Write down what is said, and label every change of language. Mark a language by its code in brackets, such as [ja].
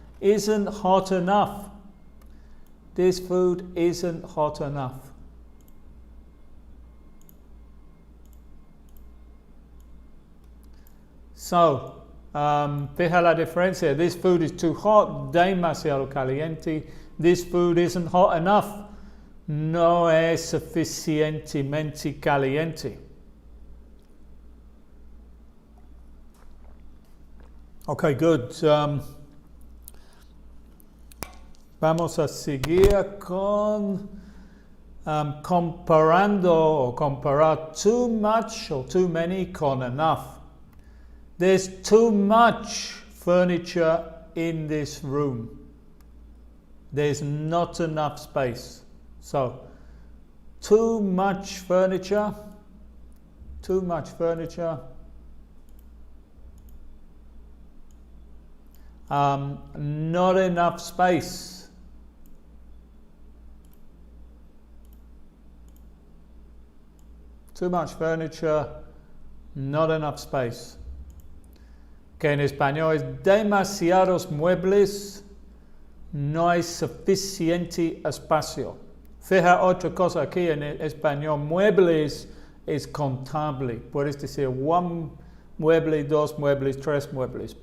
[en] Isn't hot enough. This food isn't hot enough. So, [es] fija la diferencia. [en] This food is too hot, [es] demasiado caliente. [en] This food isn't hot enough. [es] No es suficientemente caliente. [en] Okay, good. [es] Vamos a seguir con comparando o comparar [en] too much or too many [es] con enough. [en] There's too much furniture in this room. There's not enough space. So, too much furniture. Too much furniture. Not enough space. Too much furniture, not enough space. [es] Que en español es demasiados muebles, no hay suficiente espacio. Fija otra cosa aquí en español, muebles es contable. Puedes decir one mueble, dos muebles, tres muebles.